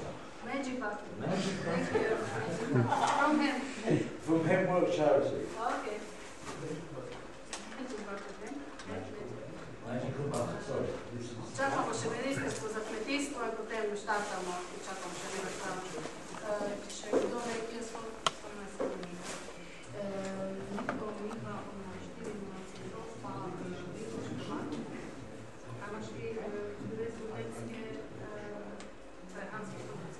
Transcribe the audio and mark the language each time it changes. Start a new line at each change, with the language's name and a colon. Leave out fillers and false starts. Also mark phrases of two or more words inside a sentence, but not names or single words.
English: Magic butter. Magic butter. Thank you. From him. From Hemp Charity. Okay. Magic butter, ne? Magical butter, sorry.
Slovenian: Čakamo še ministarstvo za kmetijstvo in potem štartamo in čakamo še nekaj strano. Še kdo nekje so? Vinko, Miha, pa Škraban. A imaš ti rezultatske prehranske produkte?